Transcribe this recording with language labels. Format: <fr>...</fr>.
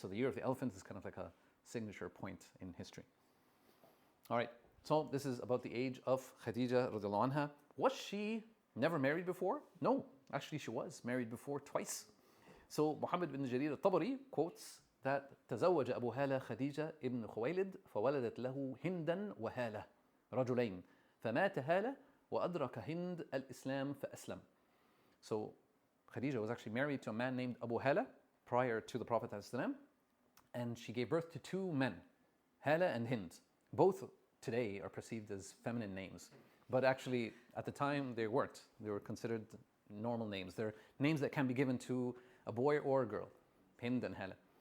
<en>So the year of the elephant is kind of like a signature point in history. All right. So this is about the age of Khadija radiallahu anha. Was she never married before? No, actually she was married before twice. So Muhammad bin Jarir al-Tabari quotes that</en> <ar>تزوج أبو هالة خديجة ابن خويلد فولدت له هندا وهالة رجلين فمات هالة وأدرك هند الإسلام فأسلم.</ar> <en>So Khadija was actually married to a man named Abu Hala prior to the Prophet ﷺ, and she gave birth to 2 men, Hala and Hind. Both today are perceived as feminine names, but actually at the time they weren't. They were considered normal names. They're names that can be given to a boy or a girl, Hind and Hala.</en>